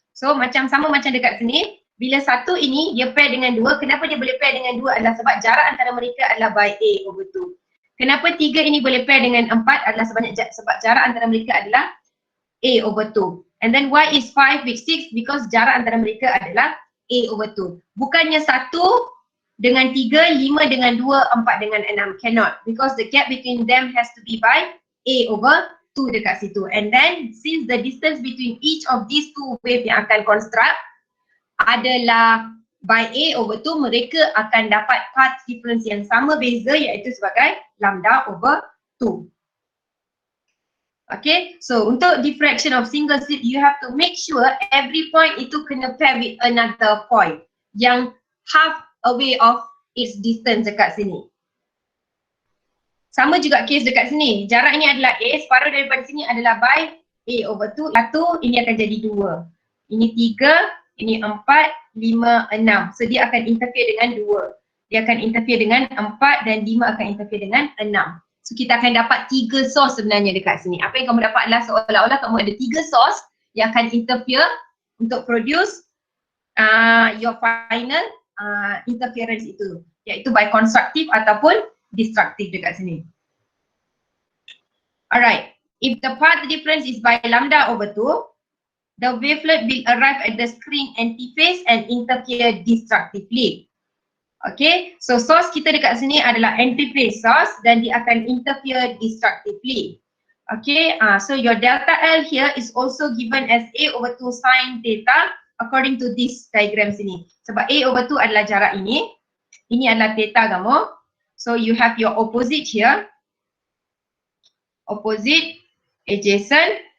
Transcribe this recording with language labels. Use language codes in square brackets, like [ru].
[ms] So sama macam dekat sini, bila satu ini dia pair dengan 2, kenapa dia boleh pair dengan 2 adalah sebab jarak antara mereka adalah by A over 2. Kenapa 3 ini boleh pair dengan 4 adalah sebab jarak antara mereka adalah A over 2. [en] And then why is 5 with 6? Because [ms] jarak antara mereka adalah [en] A over 2. [ms] Bukannya 1 dengan 3, 5 dengan 2, 4 dengan 6. [en] Cannot. Because the gap between them has to be by A over 2 [ms] dekat situ. [en] And then since the distance between each of these two wave yang akan construct adalah by A over 2, [ms] mereka akan dapat [en] path difference [ms] yang sama beza iaitu sebagai [en] lambda over 2. Okay, so untuk diffraction of single slit, you have to make sure every point [ms] itu kena [en] pair with another point yang half away of its distance [ms] dekat sini. Sama juga case dekat sini. Jarak ini adalah A, separuh daripada sini adalah by A over 2. 1, ini akan jadi 2. Ini 3, ini 4, 5, 6. So dia akan interfere dengan 2. Dia akan interfere dengan 4 dan 5 akan interfere dengan 6. So kita akan dapat 3 source sebenarnya dekat sini. Apa yang kamu dapat adalah seolah-olah kamu ada 3 source yang akan interfere untuk [en] produce your final interference [ms] itu. Iaitu by constructive ataupun destructive dekat sini. [en] Alright, if the path difference is by lambda over 2, the wavelet will arrive at the screen antiphase and interfere destructively. [ms] Okay, so source kita dekat sini adalah antiphase source dan dia akan interfere destructively. [en] Okay, so your delta L here is also given as A over 2 sin theta according to this diagram sini. [ms] Sebab A over 2 adalah jarak ini adalah theta kamu. [en] So you have your opposite here, opposite, adjacent,